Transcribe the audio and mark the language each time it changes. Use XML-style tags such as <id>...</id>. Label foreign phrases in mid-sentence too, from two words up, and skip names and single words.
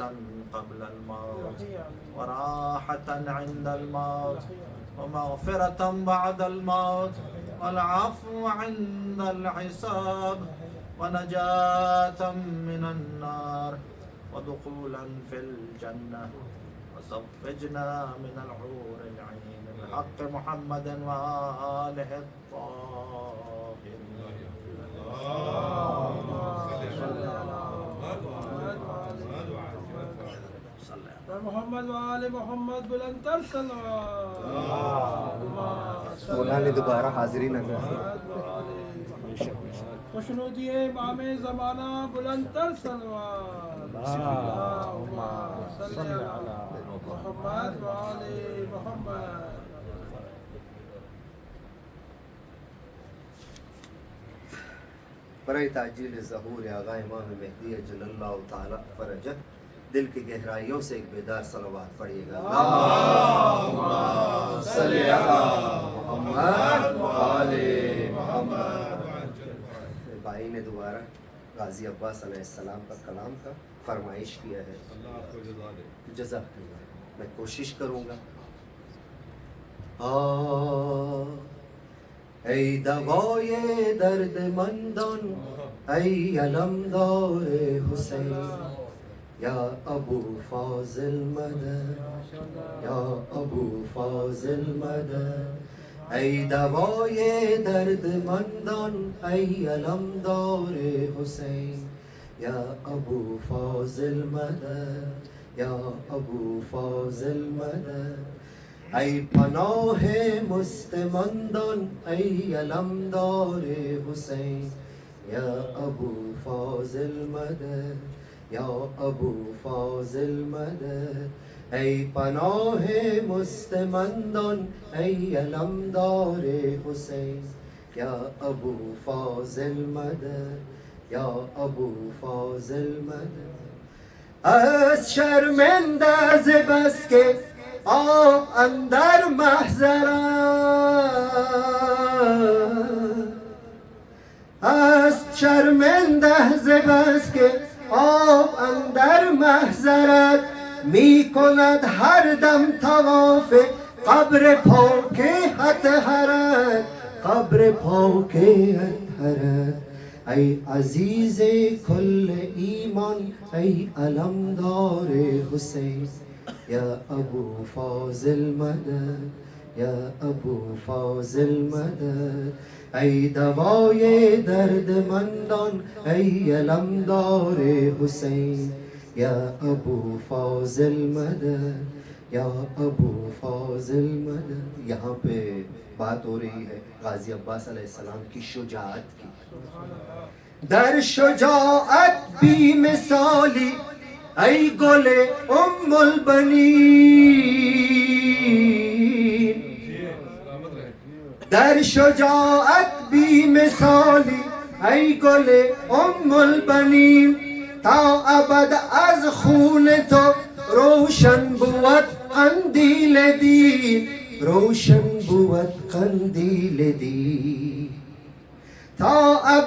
<ar>قبل الموت وراحة عند الموت ومغفرة بعد الموت والعفو عند الحساب ونجاة من النار ودخولا في الجنة وزوجنا من الحور العين بحق محمد وآله الطاهرين. محمد وآل محمد</ar> <ur>بلندر صلوات. مولا نے دوبارہ حاضری نہ کریں. خوشنودی امام زمانہ بلندر صلوات.</ur> <ar>اللہم صل علی محمد وآل محمد.</ar> <ur>برائے تعجیل ظہور آغا امام مہدی</ur> <ar>اجل اللہ تعالی فرجہ</ar> <ur>دل کی گہرائیوں سے ایک بیدار صلوات پڑھیے گا.</ur> <ar>اللہم صلی علی محمد وآل محمد.</ar> <ur>بھائی نے دوبارہ غازی عباس</ur> <ar>علیہ السلام</ar> <ur>کا کلام کا فرمائش کیا ہے.</ur> <ar>جزاک اللہ.</ar> <ur>میں کوشش کروں گا.</ur> <fa>ای دوائے درد مندان ای علمدار حسین یا ابو فاضل مدد یا ابو فاضل مدد ای دوای درد مندان ای علمدار حسین یا ابو فاضل مدد یا ابو فاضل مدد ای پناه مستمندان ای علمدار حسین یا ابو فاضل مدد یا ابو فاضل مدد ای پناه مستمندان ای علمدار حسین یا ابو فاضل مدد یا ابو فاضل مدد از شرمنده ز بس که آب اندر محضرم از شرمنده ز بس که آب اندر محضرت می کند هر دم طواف قبر پاک اطهرت قبر پاک اطهرت ای عزیز کل ایمان ای علمدار حسین یا ابو فاضل مدد یا ابو فاضل مدد ای دوای درد مندان ای علمدار حسین یا ابو فاضل مدد یا ابو فاضل مدد.</fa> <ur>یہاں پہ بات ہو رہی ہے غازی عباس</ur> <ar>علیہ السلام</ar> <ur>کی شجاعت کی.</ur> <fa>در شجاعت بی مثالی ای گل ام البنین در شجاعت بی مثالی ای گل ام البنین تا ابد از خون تو روشن بود قندیل دین روشن بود قندیل دین تا</fa>